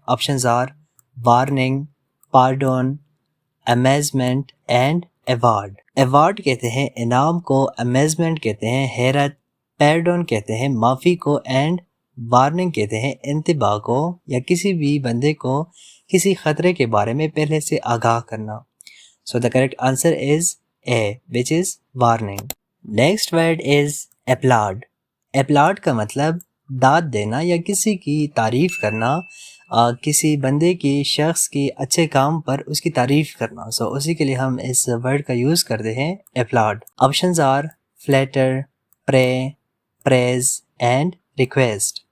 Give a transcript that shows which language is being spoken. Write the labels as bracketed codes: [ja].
[en] Options are warning, pardon, amazement and award. [ur] Award کہتے ہیں انعام کو، امیزمنٹ کہتے ہیں حیرت، پیرڈون کہتے ہیں معافی کو، اینڈ وارننگ کہتے ہیں انتباہ کو، یا کسی بھی بندے کو کسی خطرے کے بارے میں پہلے سے آگاہ کرنا. [en] So the correct answer is A which is warning. Next word is applaud. [ur] اپلاڈ کا مطلب داد دینا یا کسی کی تعریف کرنا، کسی بندے کی، شخص کی اچھے کام پر اس کی تعریف کرنا. سو اسی کے لیے ہم اس ورڈ کا یوز کرتے ہیں اپلاڈ. [en] Options are flatter, pray, praise and request.